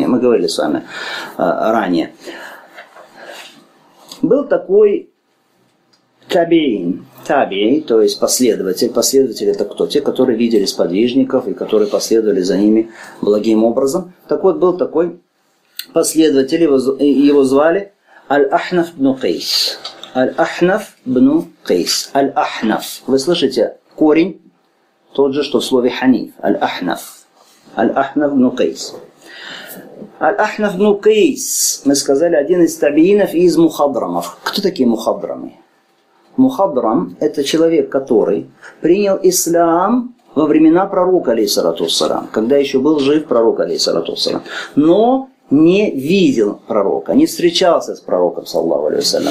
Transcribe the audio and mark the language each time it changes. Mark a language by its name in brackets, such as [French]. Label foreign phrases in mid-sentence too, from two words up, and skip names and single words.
[Russian] Мы говорили с вами ранее. Был такой табиин, то есть последователь. Последователь — это кто? Те, которые видели сподвижников и которые последовали за ними благим образом. Так вот, был такой последователь, его звали Аль-Ахнаф бну Кайс. Аль-Ахнаф бну Кайс. Аль-Ахнаф. Вы слышите корень тот же, что в слове ханиф. Аль-Ахнаф. Аль-Ахнаф бну Кайс. Аль-Ахнаф бну Кайс, мы сказали, один из табиинов из мухадрамов. Кто такие мухадрамы? Мухадрам – это человек, который принял ислам во времена пророка, [Arabic] عليه الصلاة والسلام, [Russian] когда еще был жив пророк, [Arabic] عليه الصلاة والسلام, [Russian] но не видел пророка, не встречался с пророком, [Arabic] صلى الله عليه وسلم.